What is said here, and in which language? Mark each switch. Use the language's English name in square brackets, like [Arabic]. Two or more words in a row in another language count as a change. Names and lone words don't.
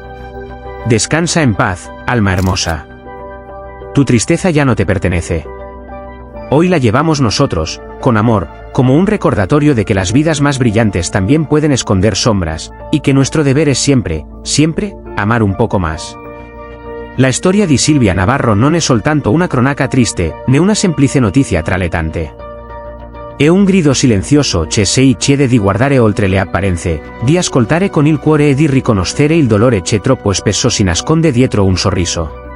[Spanish] Descansa en paz, alma hermosa. Tu tristeza ya no te pertenece. Hoy la llevamos nosotros, con amor, como un recordatorio de que las vidas más brillantes también pueden esconder sombras, y que nuestro deber es siempre, siempre, amar un poco más. [Italian] La storia di Silvia Navarro non è soltanto una cronaca triste, né una semplice notizia traletante. È un grido silenzioso che si chiede di guardare oltre le apparenze, di ascoltare con il cuore e di riconoscere il dolore che troppo spesso si nasconde dietro un sorriso.